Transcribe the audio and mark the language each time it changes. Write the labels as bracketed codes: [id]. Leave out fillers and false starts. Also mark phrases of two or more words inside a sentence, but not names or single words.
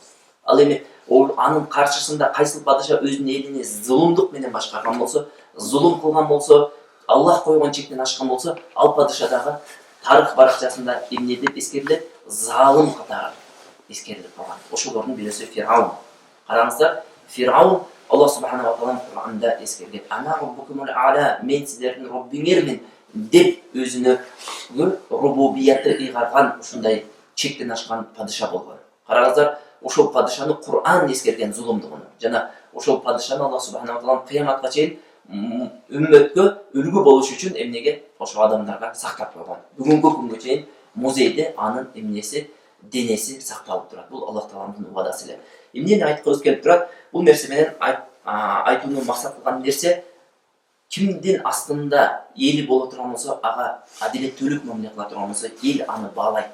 [ky] Ал эми анын каршысында кайсыл падыша өзүнүн элине зулумдук менен башкарган болсо, зулум кылган болсо, Аллах койгон чектен ашкан болсо, ал падыша дагы тарых баракчасында эмне деп эскерилет? Залым катары эскерилип калган. Ошолордун бирөөсү Фираун. Караңыздар, Фираун [ar] الله سبحانه وتعالى [ky] Кур'анда эскерген. [ar] أنا ربكم الأعلى, [ky] мен силердин Роббиңермин деп өзүнө рубубиятты ыйгарган ушундай чектен ашкан падыша болгон. Караңыздар, ошол падышаны Кур'ан эскерген зулумдугун. Жана ошол падышаны [ar] الله سبحانه وتعالى [ky] кыяматка чейин үммөткө үлгү болуш үчүн эмнеге ошол адамдарга сактап койгон. Бүгүнкү күнгө чейин музейде анын эмнеси, денеси сакталып турат. Бул Аллах тааланын убадасы эле. Эмнени айткыбыз келип турат? Бул нерсе менен айтууну максат кылган нерсе, кимдин астында эли боло турган болсо, ага адилеттүүлүк мамиле кыла турган болсо, эл аны баалайт.